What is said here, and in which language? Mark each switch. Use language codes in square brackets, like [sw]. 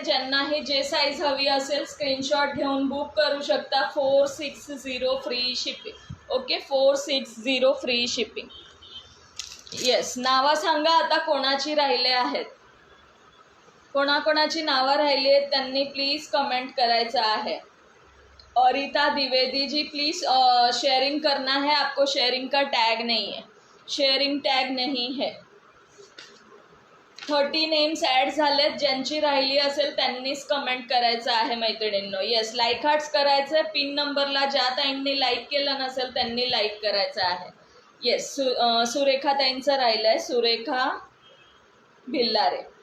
[mr] ज्यांनाही जे साईज हवी असेल स्क्रीनशॉट घेऊन बुक करू शकता. 460 free shipping. Okay, 460 free shipping. Yes, नावं सांगा आता कोणाची राहिले आहेत. कोणाकोणाची नावं राहिली आहेत त्यांनी प्लीज कमेंट करायचं आहे. [hi] औरिता द्विवेदी जी, प्लीज शेयरिंग करना है आपको. शेयरिंग का टैग नहीं है, शेयरिंग टैग नहीं है. [mr] 30 नेम्स ॲड झालेत. ज्यांची राहिली असेल त्यांनीच कमेंट करायचं आहे मैत्रिणींनो. येस, लाईक हार्ट्स करायचं आहे. पिन नंबरला ज्या ताईंनी लाईक केलं नसेल त्यांनी लाईक करायचं आहे. येस, सुरेखा ताईंचं राहिलं आहे, सुरेखा भिल्लारे.